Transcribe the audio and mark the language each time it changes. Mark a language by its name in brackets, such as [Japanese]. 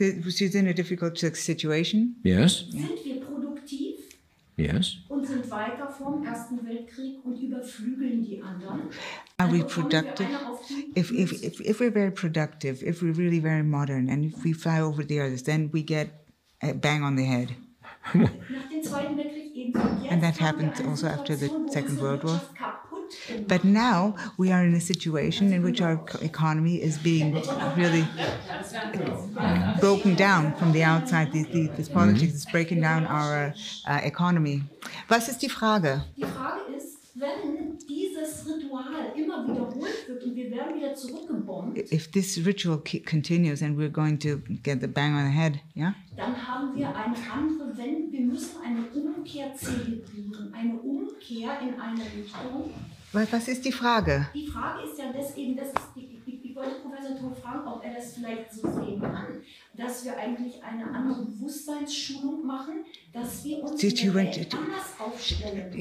[English] She's in a difficult situation. Yes. [German] Sind wir produktiv? [English] Yes. [German] Und sind weiter vom Ersten Weltkrieg und überflügeln die anderen? [English] Are we productive? If we're very productive, if we're really very modern, and if we fly over the others, then we get a bang on the head. [German] Nach dem Zweiten Weltkrieg [English] And that happened also after the Second World War. But now we are in a situation in which our economy is being really broken down from the outside. This politics is breaking down our economy. [German] Was ist die Frage? Die Frage ist, wenn dieses Ritual immer wiederholt wird und wir werden wieder zurückgebombt, [English] if this ritual continues and we're going to get the bang on the head, yeah? [German] Dann haben wir eine andere Wende. Wir müssen eine Umkehr zelebrieren, eine Umkehr in eine Richtung. Was ist die Frage? Die Frage ist ja deswegen, ich wollte Professor Toel fragen, ob er das vielleicht so sehen kann, dass wir eigentlich eine andere Bewusstseinsschulung machen, dass wir uns anders aufstellen.